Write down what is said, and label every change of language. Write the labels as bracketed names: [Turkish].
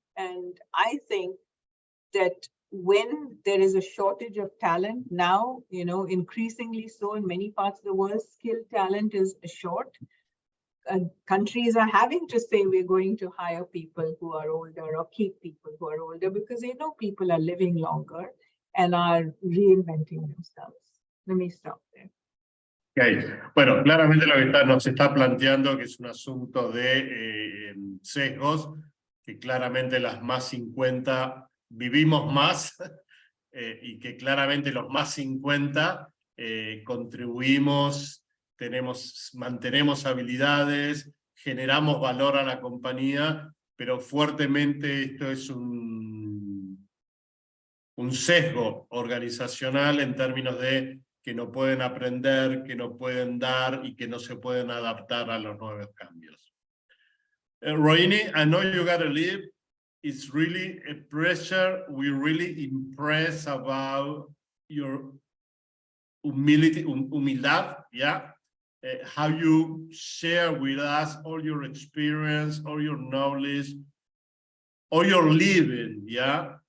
[English] And I think that when there is a shortage of talent now, increasingly so in many parts of the world, skilled talent is short. Countries are having to say we're going to hire people who are older or keep people who are older because they know people are living longer and are reinventing themselves. Let me stop there. Okay. [Spanish] Bueno, claramente lo que nos está planteando que es un asunto de sesgos, que claramente las más 50 vivimos más y que claramente los más 50 contribuimos, mantenemos habilidades, generamos valor a la compañía, pero fuertemente esto es un sesgo organizacional en términos de que no pueden aprender, que no pueden dar y que no se pueden adaptar a los nuevos cambios. [English] Rohini, I know you gotta leave. It's really a pleasure. We're really impressed about your humildad, yeah? How you share with us all your experience, all your knowledge, all your living, yeah?